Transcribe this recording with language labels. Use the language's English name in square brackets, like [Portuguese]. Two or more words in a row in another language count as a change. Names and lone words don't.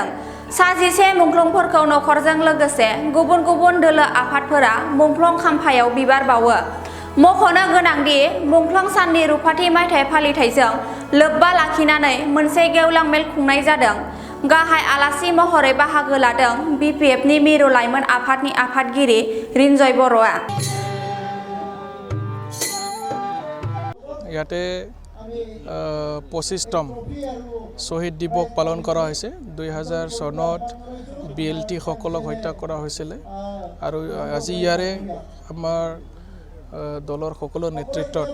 [Bodo] सा 11 मुंख्लंफोरखौ नखरजों लोगोसे गुबुन गुबुन दोलो आफादफोरा मुंख्लं खाम्फायाव बिबार बावो। मख'नो गोनांदि मुंख्लं साननि रुफाथि मायथाइ फालिथायजों लोब्बा लाखिनानै मोनसे गेवलां मेल खुंनाय जादों। गाहाय आलासि महरै बाहागो लादों BPFनि मिरु लाइमोन आफादनि आफादगिरि रिन्जय बर'आ। [Assamese] ইয়াতে 25তম শ্বহীদ দিৱস পালন কৰা হৈছে। 2000 চনত BLT সকলক হত্যা কৰা হৈছিলে আৰু আজি ইয়াৰে আমাৰ দলৰ সকলো নেতৃত্বত